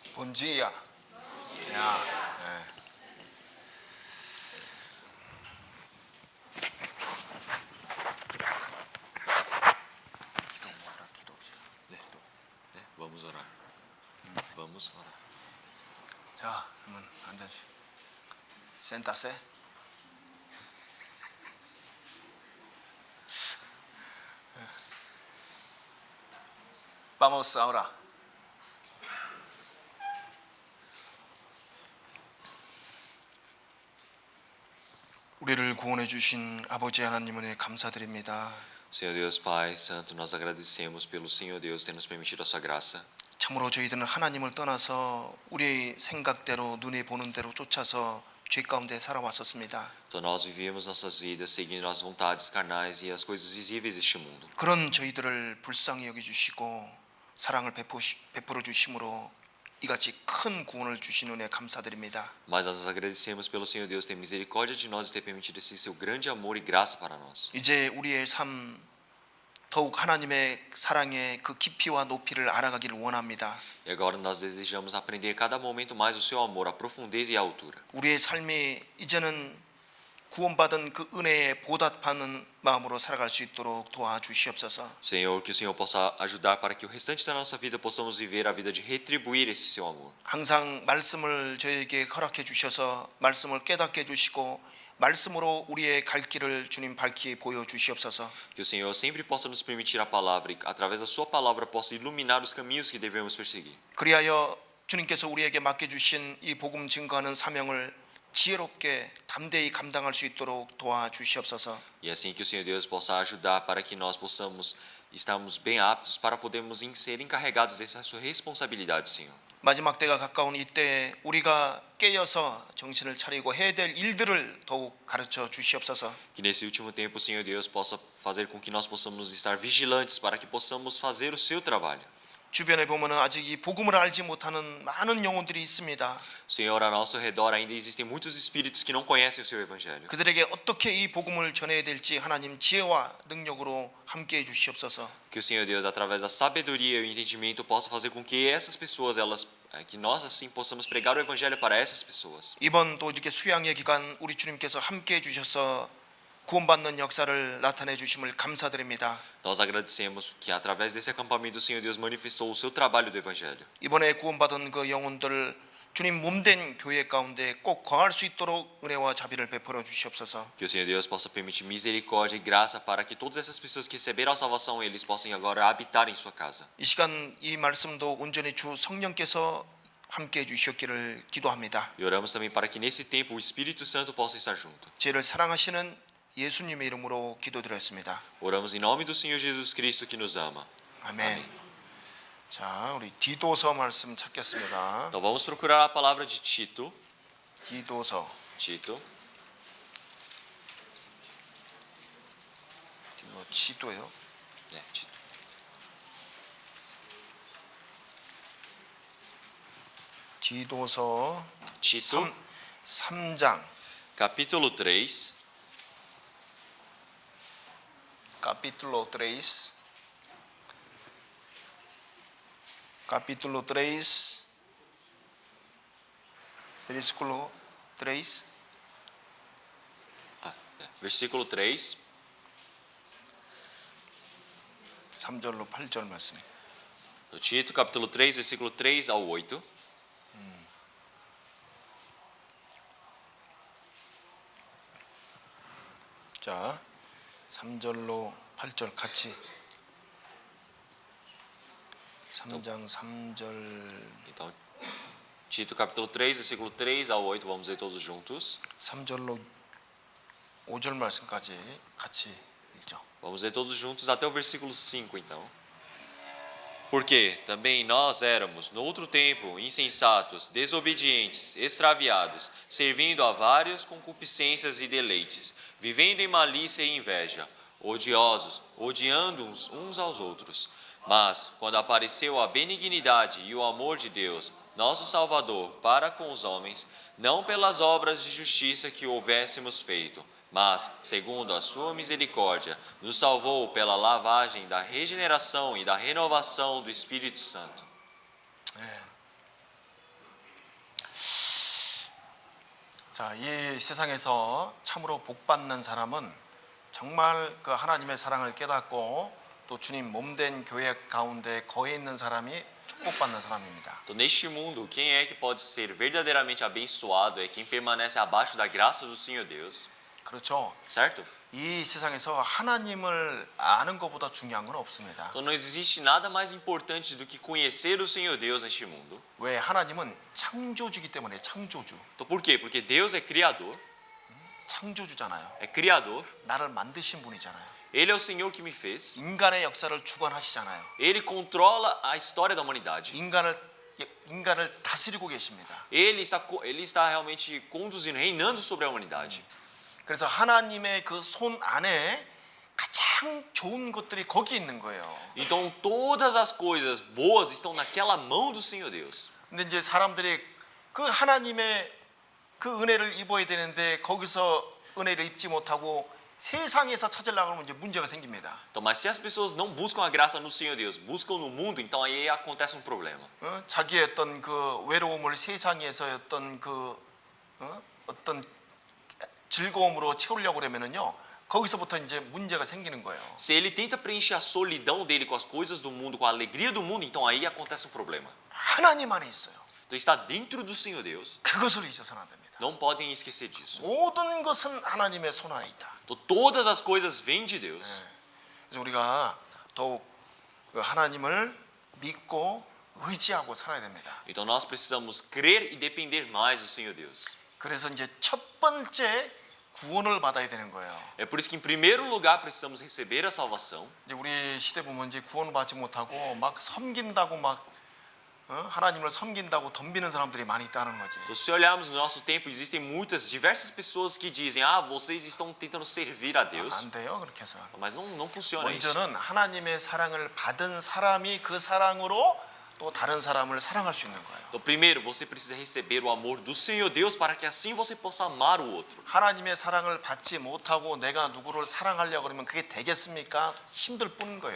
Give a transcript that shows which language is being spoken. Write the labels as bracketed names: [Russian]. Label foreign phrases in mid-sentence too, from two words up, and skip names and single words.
[Portuguese] Bom dia. [Korean] 야, 네. 네, [Portuguese] vamos orar. Vamos orar. [Korean] 자, 한번 앉아주시오. 센타세. [Portuguese] Vamos ahora. [Korean] 우리를 구원해 주신 아버지 하나님 은혜 감사드립니다. [Portuguese] Senhor Deus Pai Santo, nós agradecemos pelo Senhor Deus ter nos permitido a sua graça. [Korean] 참으로 저희들은 하나님을 떠나서 우리의 생각대로 눈에 보는 대로 쫓아서 죄 가운데 살아왔었습니다. [Portuguese] Então nós vivíamos nossas vidas seguindo as vontades carnais e as coisas visíveis deste mundo. [Korean] 그런 저희들을 불쌍히 여겨 주시고 사랑을 베풀어 주심으로 이같이 큰 구원을 주신 은혜 감사드립니다. [Portuguese] Mas nós agradecemos pelo Senhor Deus ter misericórdia de nós e ter permitido esse seu grande amor e graça para nós. [Korean] 이제 우리의 삶 더욱 하나님의 사랑의 그 깊이와 높이를 알아가기를 원합니다. [Portuguese] E agora nós desejamos aprender cada momento mais o seu amor, a profundeza e a altura. [Korean] 우리의 삶이 이제는 구원받은 그 은혜에 보답하는 마음으로 살아갈 수 있도록 도와주시옵소서. [Portuguese] Senhor, que o Senhor possa ajudar para que o restante da nossa vida possamos viver a vida de retribuir esse seu amor. [Korean] 항상 말씀을 저에게 허락해 주셔서 말씀을 깨닫게 해주시고 말씀으로 우리의 갈 길을 주님 밝히 보여주시옵소서. [Portuguese] Que o Senhor sempre possa nos permitir a palavra e através da sua palavra possa iluminar os caminhos que devemos perseguir. [Korean] 그리하여 주님께서 우리에게 맡겨주신 이 복음 증거하는 사명을 지혜롭게 담대히 감당할 수 있도록 도와주시옵소서. [Portuguese] E assim que o Senhor Deus possa ajudar para que nós possamos estarmos bem aptos para podermos ser encarregados dessa sua responsabilidade, Senhor. [Korean] 마지막 때가 가까운 이때 우리가 깨어서 정신을 차리고 해야 될 일들을 더욱 가르쳐 주시옵소서. [Portuguese] Que nesse último tempo o Senhor Deus possa fazer com que nós possamos estar vigilantes para que possamos fazer o seu trabalho. [Korean] 주변에 보면은 아직 이 복음을 알지 못하는 많은 영혼들이 있습니다. [Portuguese] Senhor, ao nosso redor ainda existem muitos espíritos que não conhecem o seu evangelho. [Korean] 그들에게 어떻게 이 복음을 전해야 될지 하나님 지혜와 능력으로 함께해 주시옵소서. [Portuguese] Que o Senhor Deus, através da sabedoria e o entendimento, possa fazer com que essas pessoas, que nós assim possamos pregar o evangelho para essas pessoas. [Korean] 이번 또 이렇게 수양의 기간 우리 주님께서 함께해 주셔서 구원받는 역사를 나타내 주심을 감사드립니다. [Portuguese] Nós agradecemos que através desse acampamento o Senhor Deus manifestou o seu trabalho do evangelho. [Korean] 이번에 구원받은 그 영혼들 주님 몸된 교회 가운데 꼭 거할 수 있도록 은혜와 자비를 베풀어 주시옵소서. [Portuguese] Que o Senhor Deus possa permitir misericórdia e graça para que todas essas pessoas que receberam a salvação, eles possam agora habitar em sua casa. [Korean] 이 시간 이 말씀도 온전히 주 성령께서 함께해 주셨기를 기도합니다. [Portuguese] E oramos também para que nesse tempo o Espírito Santo possa estar junto. [Korean] 죄를 사랑하시는 예수님의 이름으로 기도드렸습니다. [Portuguese] Oramos em nome do Senhor Jesus Cristo que nos ama. [Korean] 아멘. 자, 우리 디도서 말씀 찾겠습니다. [Portuguese] Então vamos procurar a palavra de Tito. [Korean] 디도서. 치도예요. 네, Tito. 디도서 [Portuguese] Tito, [Korean] 3장 [Portuguese] capítulo 3. capítulo 3 versículo 3 Versículo 3. [Korean] 3절로 8절 말씀. [Portuguese] Tito, capítulo 3, versículo 3 ao 8. [Korean] 자, 3절로 8절 같이 3장 3절 [Portuguese] Então, Tito, capítulo 3, versículo 3 ao 8, vamos ler todos juntos. [Korean] 3절로 5절 말씀까지 같이 읽죠. [Portuguese] Vamos ler todos juntos até o versículo 5, então. Porque também nós éramos, no outro tempo, insensatos, desobedientes, extraviados, servindo a várias concupiscências e deleites, vivendo em malícia e inveja, odiosos, odiando uns aos outros. Mas, quando apareceu a benignidade e o amor de Deus, nosso Salvador, para com os homens, não pelas obras de justiça que houvéssemos feito, mas, segundo a sua misericórdia, nos salvou pela lavagem da regeneração e da renovação do Espírito Santo. [Korean] 자, 이 세상에서 참으로 복 받는 사람은 정말 그 하나님의 사랑을 깨닫고 또 주님 몸된 교회 가운데 거해 있는 사람이 축복받는 사람입니다. [Portuguese] Então, neste mundo, quem é que pode ser verdadeiramente abençoado é quem permanece abaixo da graça do Senhor Deus, [Korean] 그렇죠. [Portuguese] certo? [Korean] 이 세상에서 하나님을 아는 것보다 중요한 건 없습니다. [Portuguese] Então não existe nada mais importante do que conhecer o Senhor Deus neste mundo. [Korean] 왜? 하나님은 창조주기 때문에 창조주. [Portuguese] Então por quê? Porque Deus é criador, [Korean] 창조주잖아요. [Portuguese] é criador. [Korean] 나를 만드신 분이잖아요. [Portuguese] Ele é o Senhor que me fez. [Korean] 인간의 역사를 주관하시잖아요. [Portuguese] Ele controla a história da humanidade. [Korean] 인간을 다스리고 계십니다. [Portuguese] Ele está realmente conduzindo, reinando sobre a humanidade. [Korean] 그래서 하나님의 그 손 안에 가장 좋은 것들이 거기 있는 거예요. [Portuguese] Então todas as coisas boas estão naquela mão do Senhor Deus. [Korean] 근데 이제 사람들이 그 하나님의 그 은혜를 입어야 되는데 거기서 은혜를 입지 못하고 세상에서 찾으려고 하면 이제 문제가 생깁니다. [Portuguese] Então, mas se as pessoas não buscam a graça no Senhor Deus, buscam no mundo, então aí acontece um problema. [Korean] 자기의 어떤 그 외로움을 세상에서 어떤 즐거움으로 채우려고 그러면은요. 거기서부터 이제 문제가 생기는 거예요. [Portuguese] Se ele tenta preencher a solidão dele com as coisas do mundo, com a alegria do mundo, então aí acontece um problema. [Korean] 하나님 안에 있어요. [Portuguese] Então está dentro do Senhor Deus. [Korean] 그것을 잊어서는 안 됩니다. [Portuguese] Não podem esquecer disso. [Korean] 모든 것은 하나님의 손 안에 있다. [Portuguese] Então todas as coisas vêm de Deus. [Korean] 그래서 우리가 더욱 그 하나님을 믿고 의지하고 살아야 됩니다. [Portuguese] Então nós precisamos crer e depender mais do Senhor Deus. [Korean] 그래서 이제 첫 번째 구원을 받아야 되는 거예요. [Portuguese] É por isso que em primeiro lugar precisamos receber a salvação. [Korean] 이제 우리 시대 보면 이제 구원을 받지 못하고 막 섬긴다고 막 하나님을 섬긴다고 덤비는 사람들이 많이 있다는 거지. [Portuguese] Então se olharmos no nosso tempo, existem diversas pessoas que dizem: "Ah, vocês estão tentando servir a Deus". [Korean] 안 돼요 그렇게 해서. [Portuguese] Mas não funciona isso. [Korean] 먼저는 하나님의 사랑을 받은 사람이 그 사랑으로 또 다른 사람을 사랑할 수 있는 거예요. [Portuguese] Então primeiro você precisa receber o amor do Senhor Deus para que assim você possa amar o outro. [Korean] 하나님의 사랑을 받지 못하고 내가 누구를 사랑하려고 그러면 그게 되겠습니까? 힘들 뿐인 거예요.